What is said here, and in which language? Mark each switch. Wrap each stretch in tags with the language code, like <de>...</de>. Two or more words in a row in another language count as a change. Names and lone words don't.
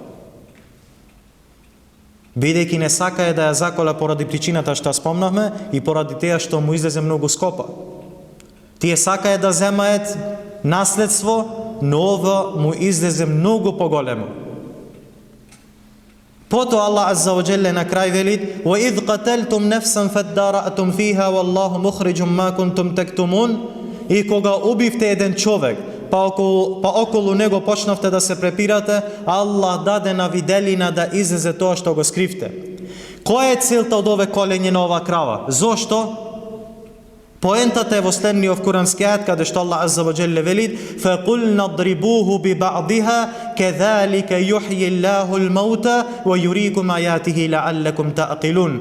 <mk>Бидејќи не сакае да ја закола поради причината што спомнавме и поради теја што му излезе многу скопа. Тие сакае да земаат наследство, но ова му излезе многу поголемо. Потоа</mk> <ar>الله عز وجل</ar> <mk>на крај велит:</mk> <ar>"وإذ قتلتم نفسا فادارأتم فيها والله مخرج ما كنتم تكتمون",</ar> <mk>и кога убивте еден човек, па околу него почнавте да се препирате, Аллах даде на виделина да излезе тоа што го скривте. Која е целта од ове колење на ова крава? Зошто? Поентата е во следниот курански ајат каде што</mk> <ar>الله عز وجل</ar> <mk>велит:</mk> <ar>"فقلنا اضربوه ببعضها كذلك يحيي الله الموتى ويريكم آياته لعلكم تعقلون."</ar>